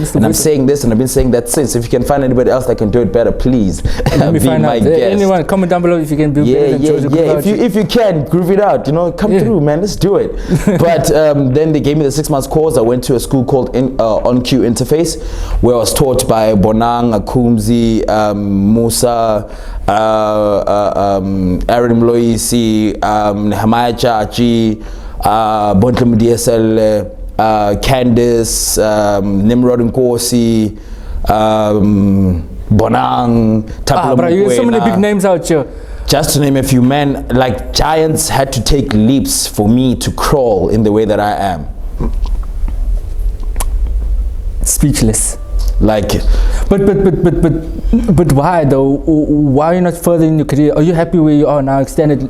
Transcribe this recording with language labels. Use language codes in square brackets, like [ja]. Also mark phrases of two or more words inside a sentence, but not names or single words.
[en] And I'm saying this, and I've been saying that since. If you can find anybody else that can do it better, please let me be find my out. guest. Anyone, comment down below if you can do better than Georgia. If you can, groove it out. You know, come through, man. Let's do it. But then they gave me the 6 months course. I went to a school called On Cue Interface, where I was taught by Bonang, Akumzi, Musa, Aaron Mloisi, Hamaya Chachi, Bontlem DSL, Candice, Nimrod Nkosi, Bonang, Tapula bro, you have so many big names out here. Just to name a few, man, like giants had to take leaps for me to crawl in the way that I am. Speechless. Like, but why though? Why are you not further in your career? Are you happy where you are now, extended?